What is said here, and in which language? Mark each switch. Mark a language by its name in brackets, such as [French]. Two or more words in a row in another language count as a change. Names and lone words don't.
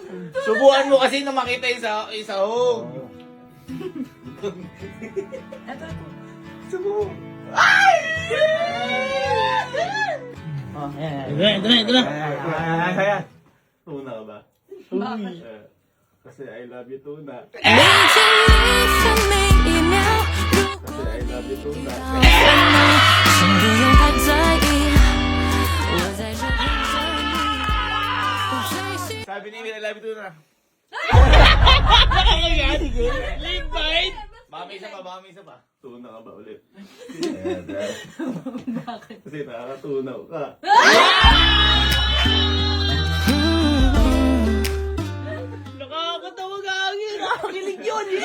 [Filipino] Subukan mo kasi na makita yung sahog. Ito. Subukan. Oh, yan. Ito na. Ayan. Tuna ka ba? Bakit? Kasi [English] I love you, [Filipino] Tuna. [Chinese] 连着你的每一秒，如果 [Filipino] Kasi [English] I love you, [Filipino] Tuna. [Chinese] 先不用太在意，我在这陪着你。追寻 [Filipino] Sabi ni Emil, [English] I love you too [Filipino] na. [English] Late bite. [Filipino] Baka may isa pa. Tuna ka ba ulit? Bakit? Kasi nakakatunaw ka. Nakakatawa ka agad. Nakakilig yun.